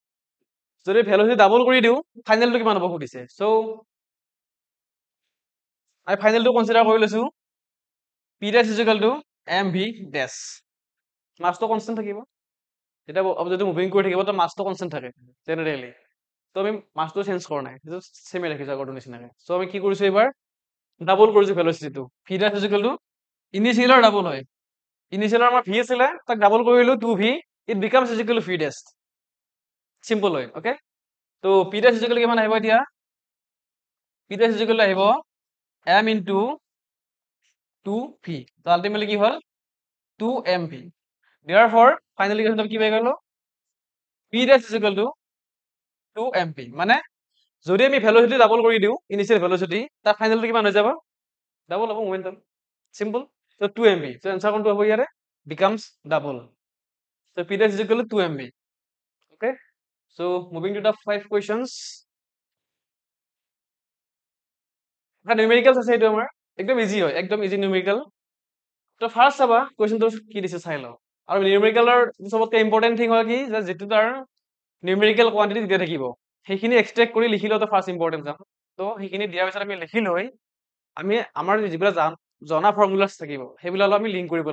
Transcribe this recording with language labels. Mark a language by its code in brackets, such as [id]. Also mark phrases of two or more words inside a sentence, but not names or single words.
[as] যদি [en] velocity double [as] কৰি দিওঁ ফাইনেলটো কিমান হ'ব সুধিছে সো আমি ফাইনেলটো কনসিডাৰ কৰি লৈছো [en] p dash is equal to mv dash [as] মাছটো কনস্ট্যান্ট থাকিব এটা যদি মুভিং কৰি থাকিব তো মাছটো কনস্ট্যান্ট থাকে জেনাৰেলি তো আমি মাছটো চেঞ্জ কৰা নাই সেইটো সেমে ৰাখিছো আগৰ নিচিনাকে সো আমি কি কৰিছো এবাৰ ডাবল কৰিছো ভেলোচিটিটো [en] v dash is equal to initialৰ double [as] হয় ইনিশিয়ালৰ আমাৰ v আছিলে তাক ডাবল কৰিলো [en] 2v it becomes is equal to v dash [as] সিম্পল হয় ওকে তো [en] p dash is equal to [as] কিমান আহিব এতিয়া [en] p dash is equal to [as] আহিব [en] m into 2v [as] তো আলটিমেটলি কি হল [en] 2mv therefore [as] ফাইনালি কি পাই গলো [en] p dash is equal to 2mv [as] মানে যদি আমি [en] velocity double [as] কৰি দিও [en] initial velocity [as] তাৰ ফাইনালটো কিমান হৈ যাব ডাবল হ'ব [en] momentum simple so 2mv so [as] आंसर কোনটো হ'ব ইয়াৰে [en] becomes double so p dash is equal to 2mv okay so moving to the 5 questions [as] এটা নিউমেৰিকেলছ আছে এইটো আমাৰ একদম ইজি হয় একদম [en] easy numerical [as] তো ফাৰ্স্ট চাবা কোৱেশ্চনটো কি দিছে চাই লও আৰু নিউমেৰিকেলৰ সবতকৈ [en] important thing [as] হয় কি যে যেটো তাৰ [en] numerical quantity [as] দিয়া থাকিব সেইখিনি এক্সট্ৰেক্ট কৰি লিখি লওঁতে [en] first important [as] কাম তো সেইখিনি দিয়াৰ পিছত আমি লিখি লৈ আমি আমাৰ যিবিলাক জনা ফৰ্মুলাছ থাকিব সেইবিলাক আমি লিংক কৰিব